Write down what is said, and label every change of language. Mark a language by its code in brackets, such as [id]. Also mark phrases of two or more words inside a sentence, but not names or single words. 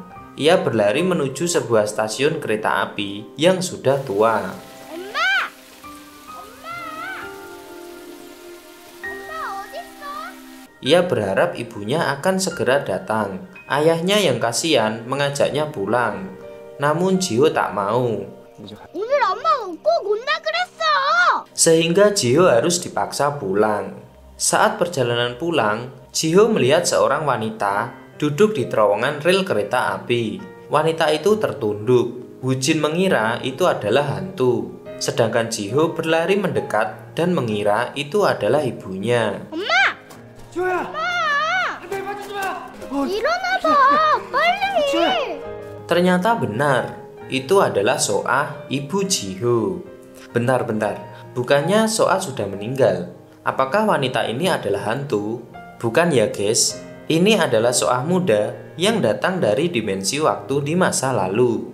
[id] Ia berlari menuju sebuah stasiun kereta api yang sudah tua. Ia berharap ibunya akan segera datang. Ayahnya yang kasihan mengajaknya pulang. Namun Ji-ho tak mau. [ko] 오늘 엄마가 꼭 온다 그랬어. [id] Sehingga Ji-ho harus dipaksa pulang. Saat perjalanan pulang, Ji-ho melihat seorang wanita duduk di terowongan rel kereta api. Wanita itu tertunduk. Woo Jin mengira itu adalah hantu. Sedangkan Ji-ho berlari mendekat dan mengira itu adalah ibunya. [ko] 엄마! 지호야. 엄마! 안돼 맞지 마. 일어나봐. 빨리. [id] Ternyata benar, itu adalah So-ah, ibu Ji-ho. Bentar, bukannya So-ah sudah meninggal? Apakah wanita ini adalah hantu? Bukan ya guys, ini adalah So-ah muda yang datang dari dimensi waktu di masa lalu.